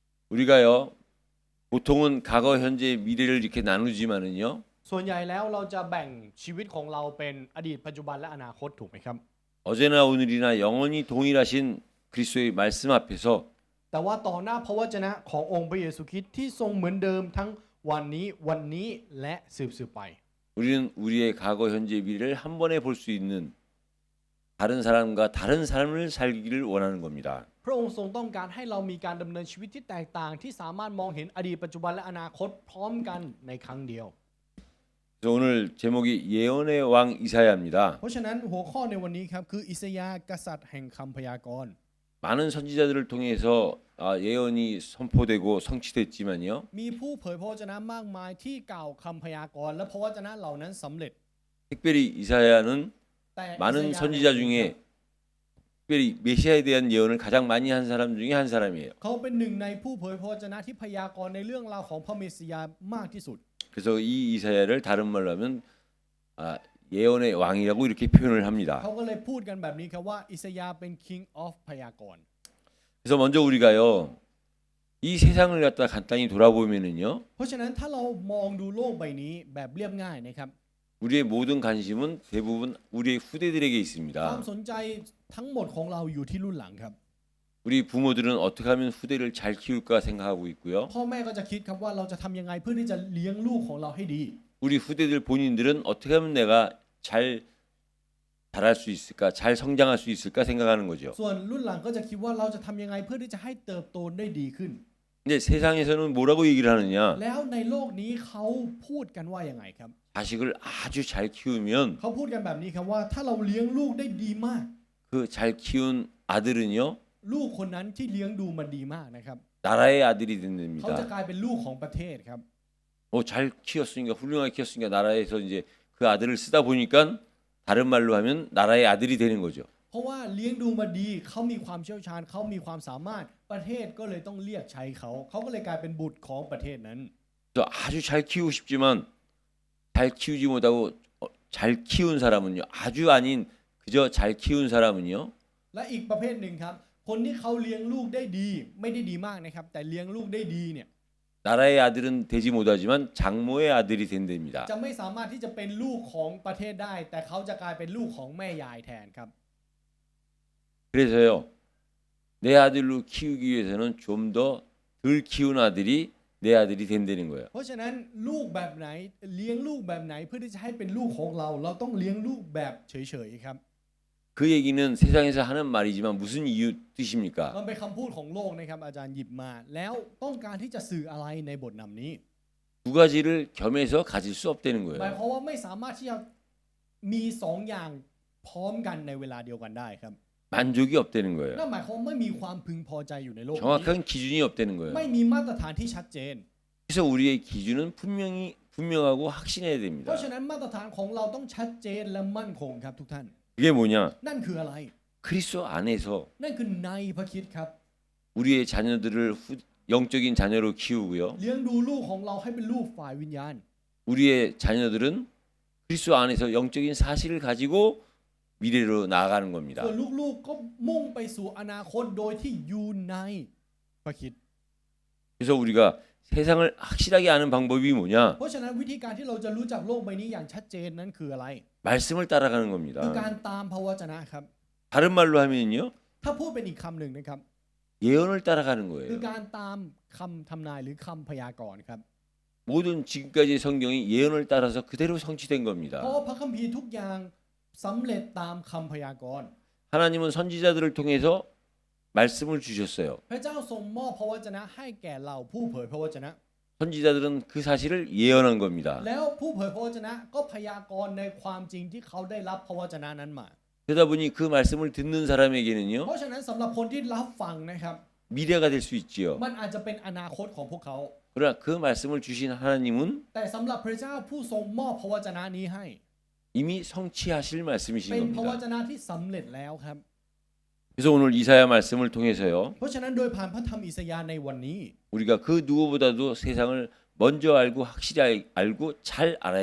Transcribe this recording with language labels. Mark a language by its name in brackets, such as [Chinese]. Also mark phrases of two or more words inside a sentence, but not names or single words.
[Korean] 우리가요 보통은 과거, 현재, 미래를 이렇게 나누지만은요 [Thai] ส่วนใหญ่แล้วเราจะแบ่งชีวิตของเราเป็นอดีตปัจจุบันและอนาคตถูกไหมครับ [Korean] 어제나 오늘이나 영원히 동일하신 그리스도의 말씀 앞에서 [Thai] แต่ว่าต่อหน้าพระวจนะขององค์พระเยซูคริสต์ที่ทรงเหมือนเดิมทั้งวันนี้และสืบไป [Korean] 우리는 우리의 과거, 현재, 미래를 한 번에 볼 수 있는 다른 사람과 다른 삶을 살기를 원하는 겁니다. [Thai] พระองค์ทรงต้องการให้เรามีการดำเนินชีวิตที่แตกต่างที่สามารถมองเห็นอดีตปัจจุบันและอนาคตพร้อมกันในครั้งเดียว [Korean] 그래서 오늘 제목이 예언의 왕 이사야입니다. [Thai] เพราะฉะนั้นหัวข้อในวันนี้ครับคืออิสยาห์กษัตริย์แห่งคำพยากรณ์ [Korean] 많은 선지자들을 통해서 예언이 선포되고 성취됐지만요. [Thai] มีผู้เผยพระวจนะมากมายที่กล่าวคำพยากรณ์และพระวจนะเหล่านั้นสำเร็จ [Korean] 특별히 이사야는 [Thai] แต่ [Korean] 많은 선지자 중에 특별히 메시아에 대한 예언을 가장 많이 한 사람 중에 한 사람이에요. [Thai] เขาเป็นหนึ่งในผู้เผยพระวจนะที่พยากรณ์ในเรื่องราวของพระเมสสิยาห์มากที่สุด [Korean] 그래서 이 이사야를 다른 말로 하면 예언의 왕이라고 이렇게 표현을 합니다. [Thai] เขาก็เลยพูดกันแบบนี้ครับว่าอิสยาห์เป็น [English] King of [Thai] พยากรณ์ [Korean] 그래서 먼저 우리가요 이 세상을 갖다 간단히 돌아보면은요 [Thai] เพราะฉะนั้นถ้าเรามองดูโลกใบนี้แบบเรียบง่ายนะครับ [Korean] 우리의 모든 관심은 대부분 우리의 후대들에게 [Thai] ความ [Korean] 있습니다. [Thai] สนใจทั้งหมดของเราอยู่ที่รุ่นหลังครับ [Korean] 우리 부모들은 어떻게 하면 후대를 잘 키울까 생각하고 있고요. [Thai] พ่อแม่ก็จะคิดครับว่าเราจะทำยังไงเพื่อที่จะเลี้ยงลูกของเราให้ดี [Korean] 우리 후대들 본인들은 어떻게 하면 내가 잘 자랄 수 있을까, 잘 성장할 수 있을까 생각하는 거죠. [Thai] ส่วนรุ่นหลังก็จะคิดว่าเราจะทำยังไงเพื่อที่จะให้เติบโตได้ดีขึ้น [Korean] 근데 세상에서는 뭐라고 얘기를 하느냐? [Thai] แล้วในโลกนี้เขาพูดกันว่ายังไงครับ [Korean] 자식을 아주 잘 키우면 [Thai] เขาพูดกันแบบนี้ครับว่าถ้าเราเลี้ยงลูกได้ดีมาก [Korean] 그 잘 키운 아들은요 [Thai] ลูกคนนั้นที่เลี้ยงดูมันดีมากนะครับ [Korean] 나라의 아들이 [Thai] เขาจะ [Korean] 된답니다. [Thai] กลายเป็นลูกของประเทศครับ [Korean] 잘 키웠으니까 훌륭하게 키웠으니까 나라에서 이제 그 아들을 쓰다 보니까 다른 말로 하면 나라의 아들이 되는 거죠. [Thai] เพราะว่าเลี้ยงดูมาดีเขามีความเชี่ยวชาญเขามีความสามารถประเทศก็เลยต้องเรียกใช้เขาก็เลยกลายเป็นบุตรของประเทศนั้น [Korean] 그래서 아주 잘 키우고 싶지만 잘 키우지 못하고 잘 키운 사람은요 아주 아닌 그저 잘 키운 사람은요 [Thai] และอีกประเภทหนึ่งครับคนที่เขาเลี้ยงลูกได้ดีไม่ได้ดีมากนะครับแต่เลี้ยงลูกได้ดีเนี่ย [Korean] 나라의 아들은 되지 못하지만 장모의 아들이 된답니다. [Thai] จะไม่สามารถที่จะเป็นลูกของประเทศได้ แต่เขาจะกลายเป็นลูกของแม่ยายแทนครับ [Korean] 그래서요 내 아들로 키우기 위해서는 좀 더 덜 키운 아들이 내 아들이 된다는 거예요. [Thai] เพราะฉะนั้นลูกแบบไหนเลี้ยงลูกแบบไหนเพื่อที่จะให้เป็นลูกของเราเราต้องเลี้ยงลูกแบบเฉยๆครับ [Korean] 그 얘기는 세상에서 하는 말이지만 무슨 이유 뜻입니까? [Thai] มันเป็นคำพูดของโลกนะครับอาจารย์หยิบมา แล้วต้องการที่จะสื่ออะไรในบทนำนี้ [Korean] 두 가지를 겸해서 가질 수 없다는 [Thai] หมาย [Korean] 거예요. [Thai] ความว่าไม่สามารถที่จะมีสองอย่างพร้อมกันในเวลาเดียวกันได้ครับ [Korean] 만족이 없다는 거예요. [Thai] นั่นหมายความว่าไม่มีความพึงพอใจอยู่ในโลกนี้ [Korean] 정확한 기준이 없다는 거예요. [Thai] ไม่มีมาตรฐานที่ชัดเจน [Korean] 그래서 우리의 기준은 분명하고 확신해야 [Thai] เพ [Korean] 됩니다. [Thai] ราะฉะนั้นมาตรฐานของเราต้องชัดเจนและมั่นคงครับทุกท่าน [Korean] 그게 뭐냐? [Thai] นั่นคืออะไร [Korean] 그리스도 안에서 [Thai] นั่นคือในพระคริสต์ครับ [Korean] 우리의 자녀들을 영적인 자녀로 키우고요. [Thai] เลี้ยงดูลูกของเราให้เป็นลูกฝ่ายวิญญาณ [Korean] 우리의 자녀들은 그리스도 안에서 영적인 사실을 가지고 미래로 나아가는 겁니다. [Thai] ส่วนลูกๆก็มุ่งไปสู่อนาคตโดยที่อยู่ในพระคริสต์ [Korean] 그래서 우리가 세상을 확실하게 아는 방법이 뭐냐? [Thai] เพราะฉะนั้นวิธีการที่เราจะรู้จักโลกใบนี้อย่างชัดเจนนั้นคืออะไร [Korean] 말씀을 따라가는 [Thai] คือการ [Korean] 겁니다. [Thai] ตามพระวจนะครับ [Korean] 다른 말로 하면요. [Thai] ถ้าพูดเป็นอีกคำหนึ่งนะครับ [Korean] 예언을 따라가는 [Thai] คือ [Korean] 거예요. [Thai] การตามคำทำนายหรือคำพยากรณ์ครับ [Korean] 모든 지금까지의 성경이 예언을 따라서 그대로 성취된 [Thai] เพราะ [Korean] 겁니다. [Thai] ว่าพระคัมภีร์ทุกอย่างสำเร็จตามคำพยากรณ์ [Korean] 하나님은 선지자들을 통해서 말씀을 주셨어요. [Thai] พระเจ้าทรงมอบพระวจนะให้แก่เราผู้เผยพระวจนะ [Korean] 선지자들은 그 사실을 예언한 겁니다. [Thai] แล้วผู้เผยพระวจนะก็พยากรณ์ในความจริงที่เขาได้รับพระวจนะนั้นมา [Korean] 그러다 보니 그 말씀을 듣는 사람에게는요 [Thai] เพราะฉะนั้นสำหรับคนที่รับฟังนะครับ [Korean] 미래가 될 수 있지요. [Thai] มันอาจจะเป็นอนาคตของพวกเขา [Korean] 그러나 그 말씀을 주신 하나님은 [Thai] แต่สำหรับพระเจ้าผู้ทรงมอบพระวจนะนี้ให้ [Korean] 이미 성취하실 말씀이신 [Thai] เป็นพระว [Korean] 겁니다. [Thai] จนะที่สำเร็จแล้วครับ [Korean] 그래서 오늘 이사야 말씀을 통해서요 [Thai] เพราะฉะนั้นโดยผ่านพระธรรมอิสยาห์ในวันนี้ [Korean] 우리가 그 누구보다도 세상을 먼저 알고 확실히 알고 잘 알아야